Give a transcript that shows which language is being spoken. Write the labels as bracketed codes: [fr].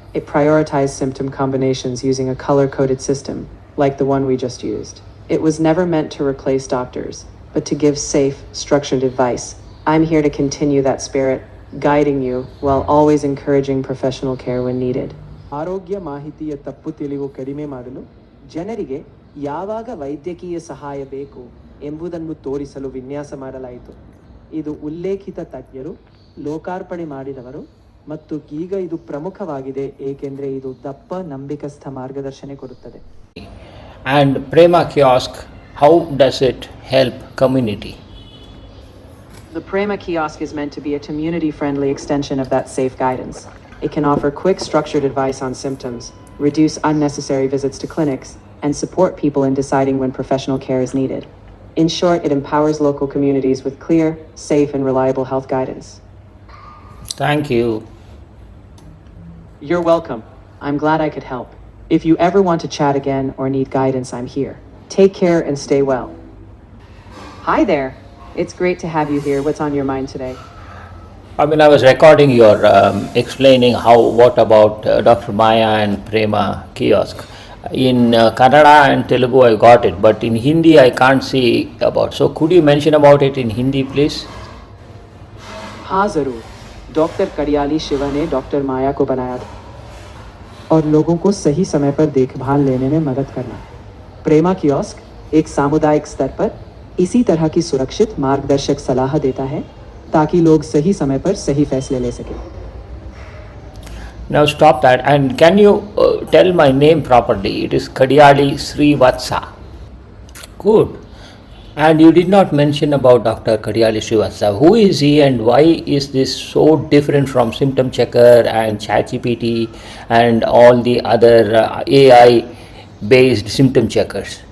[en] It prioritized symptom combinations using a color-coded system, like the one we just used. It was never meant to replace doctors, but to give safe, structured advice. I'm here to continue that spirit, guiding you while always encouraging professional care when needed. [kn] ಆರೋಗ್ಯ ಮಾಹಿತಿಯ ತಪ್ಪು ತಿಳಿವು ಕಡಿಮೆ ಮಾಡಲು ಜನರಿಗೆ ಯಾವಾಗ ವೈದ್ಯಕೀಯ ಸಹಾಯ ಬೇಕು ಎಂಬುದನ್ನು ತೋರಿಸಲು ವಿನ್ಯಾಸ ಮಾಡಲಾಯಿತು. ಇದು ಉಲ್ಲೇಖಿತ ತಜ್ಞರು, ಲೋಕಾರ್ಪಣೆ ಮಾಡಿದವರು ಮತ್ತು ಈಗ ಇದು ಪ್ರಮುಖವಾಗಿದೆ ಏಕೆಂದರೆ ಇದು ದಪ್ಪ ನಂಬಿಕಸ್ಥ ಮಾರ್ಗದರ್ಶನ ಕೊಡುತ್ತದೆ. [en] And Prema Kiosk, how does it help community? The Prema Kiosk is meant to be a community-friendly extension of that safe guidance. It can offer quick, structured advice on symptoms, reduce unnecessary visits to clinics, and support people in deciding when professional care is needed. In short, it empowers local communities with clear, safe, and reliable health guidance. Thank you. You're welcome. I'm glad I could help. If you ever want to chat again or need guidance, I'm here. Take care and stay well. Hi there. It's great to have you here. What's on your mind today? I was recording your explaining what about Dr. Maya and Prema Kiosk. In Kannada and Telugu I got it, but in Hindi I can't see about. So could you mention about it in Hindi, please? [hi] हाँ ज़रूर. Doctor कडियाली Shiva ने doctor माया को बनाया था और लोगों को सही समय पर देखभाल लेने में मदद करना. प्रेमा कियोस्क एक सामुदायिक स्तर पर इसी तरह की सुरक्षित मार्गदर्शक सलाह देता है ताकि लोग सही समय पर सही फैसले ले सकें. [en] Now stop that, and can you tell my name properly? It is Kadiyali Srivatsa. Good. And you did not mention about Dr. Kadiyali Srivatsa. Who is he and why is this so different from Symptom Checker and ChatGPT and all the other AI based symptom checkers?